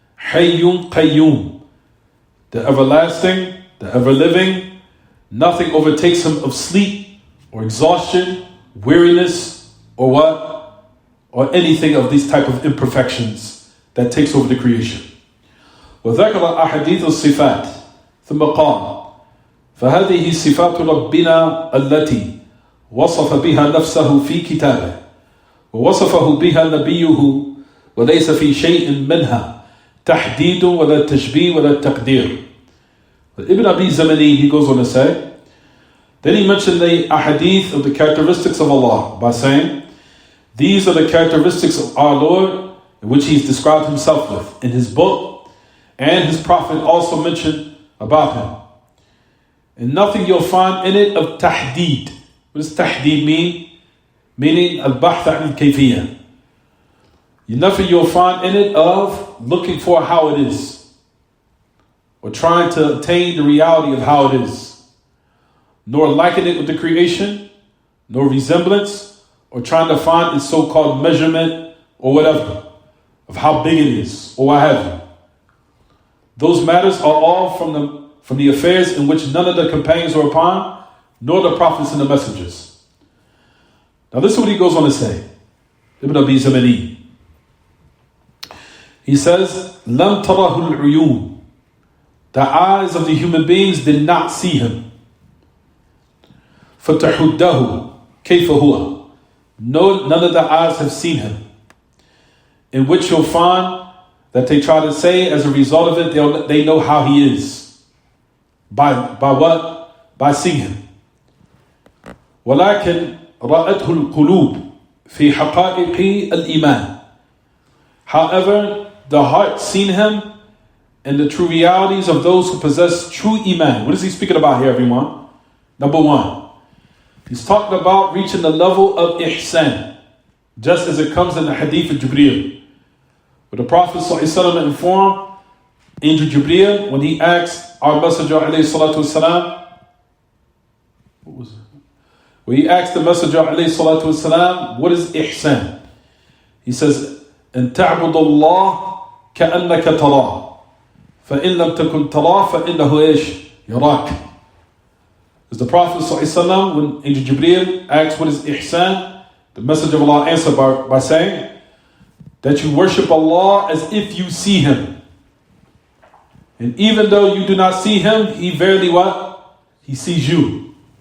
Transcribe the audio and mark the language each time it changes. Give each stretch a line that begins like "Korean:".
English: Hayyun Qayyum, the everlasting, the ever-living. Nothing overtakes Him of sleep or exhaustion, weariness, or what? Or anything of these type of imperfections that takes over the creation.
Arabic: وذكر أحاديث الصفات ثم قال فهذه صفات ربنا التي وصف بها نفسه في كتابه ووصفه بها نبيه وليس في شيء منها تحديد ولا تشبيه ولا تقدير.
English: Ibn Abi Zamani, he goes on to say, then he mentioned the ahadith of the characteristics of Allah by saying, these are the characteristics of our Lord in which He's described Himself with in His book, and His Prophet also mentioned about Him. And nothing you'll find in it of tahdeed. What does tahdeed mean? Meaning al-bahth al-kayfiyah. Nothing you'll find in it of looking for how it is, or trying to attain the reality of how it is, nor liken it with the creation, nor resemblance, or trying to find its so-called measurement or whatever of how big it is or what have you. Those matters are all from the affairs in which none of the companions were upon, nor the prophets and the messengers. Now listen what he goes on to say. Ibn Abi Zamani. He says,
Arabic: لَمْ تَرَهُ الْعُيُونَ.
English: The eyes of the human beings did not see Him.
Arabic: فَتَحُدَّهُ كَيْفَ هُوَ.
English: None of the eyes have seen Him. In which you'll find that they try to say as a result of it, they know how He is. By what? By seeing Him.
Arabic: وَلَكِنْ رَأَتْهُ الْقُلُوبِ فِي حَقَائِقِ الْإِيمَانِ.
English: However, the heart seen Him in the true realities of those who possess true Iman. What is he speaking about here, everyone? Number one, he's talking about reaching the level of ihsan, just as it comes in the hadith of Jibreel, where the Prophet ﷺ informed Angel Jibreel when he asked our Messenger ﷺ, what was it? When he asked the Messenger ﷺ, what is ihsan? He says,
Arabic: أن تعبد الله كأنك تراه فإن لم تكن تراه فإنه إيش يراك.
English: As the Prophet ﷺ, when Angel Jibreel asked what is ihsan, the Messenger of Allah answered by saying that you worship Allah as if you see Him. And even though you do not see Him, He verily what? He sees you.